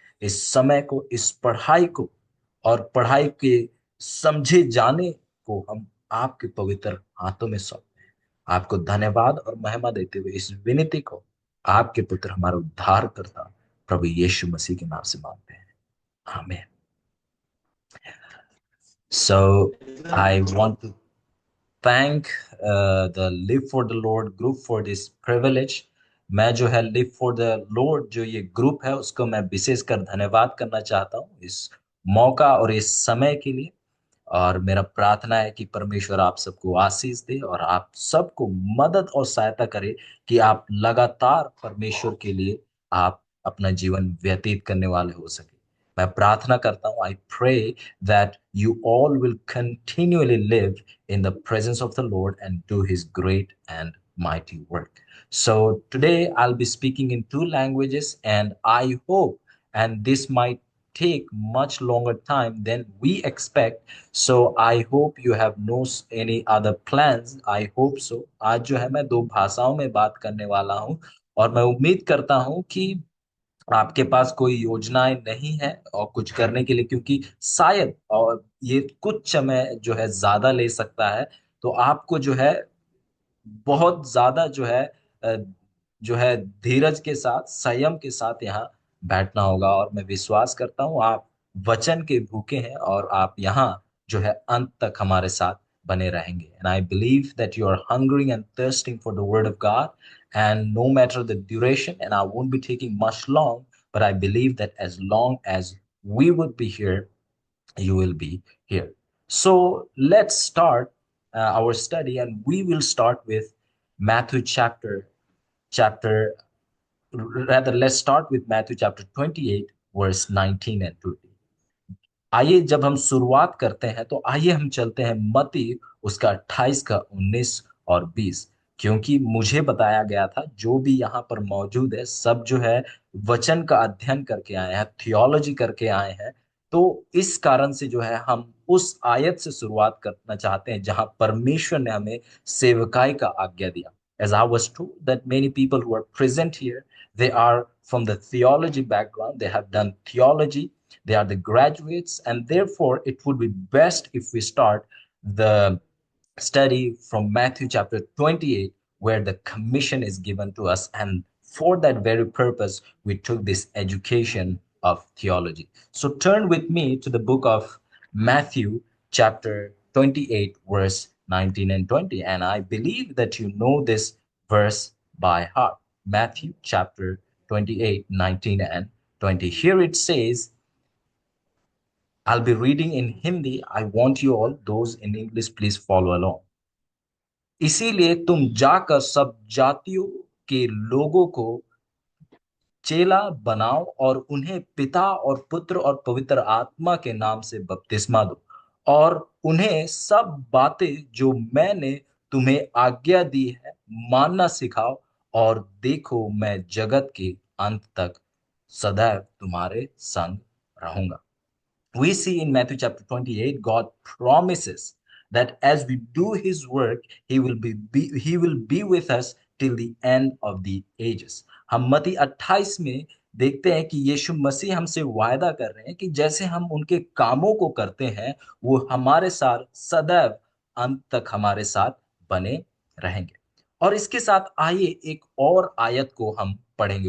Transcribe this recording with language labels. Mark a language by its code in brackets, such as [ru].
[hi] इस समय को, इस पढ़ाई को और पढ़ाई के समझे जाने को हम आपके पवित्र हाथों में सौंपते हैं। आपको धन्यवाद और महिमा देते हुए इस विनती को आपके पुत्र हमारे उद्धार करता प्रभु यीशु मसीह के नाम से मांगते हैं। आमीन। [en] So I want to thank the Live for the Lord group for this privilege। [hi] मैं जो है Live for the Lord जो ये ग्रुप है उसको मैं विशेषकर धन्यवाद करना चाहता हूँ इस मौका और इस समय के लिए। और मेरा प्रार्थना है कि परमेश्वर आप सबको आशीष दे और आप सबको मदद और सहायता करे कि आप लगातार परमेश्वर के लिए आप अपना जीवन व्यतीत करने वाले हो सके। मैं प्रार्थना करता हूँ, [en] I pray that you all will continuously live in the presence of the Lord and do his great and mighty work. So today I'll be speaking in two languages, and I hope, and this might take much longer time than we expect. So I hope you have no any other plans. I hope so। [hi] आज जो है मैं दो भाषाओं में बात करने वाला हूँ और मैं उम्मीद करता हूँ कि आपके पास कोई योजनाएं नहीं है और कुछ करने के लिए, क्योंकि शायद और ये कुछ समय जो है ज्यादा ले सकता है। तो आपको जो है बहुत ज्यादा अ, जो है धीरज के साथ, संयम के साथ यहाँ बैठना होगा। और मैं विश्वास करता हूँ आप वचन के भूखे हैं और आप यहाँ जो है अंत तक हमारे साथ बने रहेंगे। [en] And I believe that you are hungering and thirsting for the word of God, and no matter the duration, and I won't be taking much long, but I believe that as long as we would be here, you will be here। So let's start our study, and we will start with Matthew chapter rather, let's start with Matthew chapter 28 verse 19 and 20। [hi] आइए जब हम शुरुआत करते हैं तो आइए हम चलते हैं मत्ती उसका 28 का 19 और 20। क्योंकि मुझे बताया गया था जो भी यहाँ पर मौजूद है सब जो है वचन का अध्ययन करके आए हैं, थियोलॉजी करके आए हैं। तो इस कारण से जो है हम उस आयत से शुरुआत करना चाहते हैं जहां परमेश्वर ने हमें सेवकाई का आज्ञा दिया। [en] As I was told that many people who are present here, they are from the theology background, they have done theology, they are the graduates, and therefore it would be best if we start the study from Matthew chapter 28, where the commission is given to us. And for that very purpose, we took this education of theology. So turn with me to the book of Matthew chapter 28, verse 19 and 20. And I believe that you know this verse by heart. Matthew chapter 28, 19 and 20. Here it says, I'll be reading in Hindi. I want you all, those in English, please follow along। [hi] इसीलिए तुम जाकर सब जातियों के लोगों को चेला बनाओ और उन्हें पिता और पुत्र और पवित्र आत्मा के नाम से बपतिस्मा दो, और उन्हें सब बातें जो मैंने तुम्हें आज्ञा दी है मानना सिखाओ। और देखो, मैं जगत के अंत तक सदैव तुम्हारे संग रहूंगा। [en] We see in Matthew chapter 28, God promises that as we do his work, he will be with us till the end of the ages। [hi] हम मत्ती 28 में देखते हैं कि यीशु मसीह हमसे वायदा कर रहे हैं कि जैसे हम उनके कामों को करते हैं वो हमारे साथ सदैव अंत तक हमारे साथ बने रहेंगे। और इसके साथ आइए एक और आयत को हम पढ़ेंगे।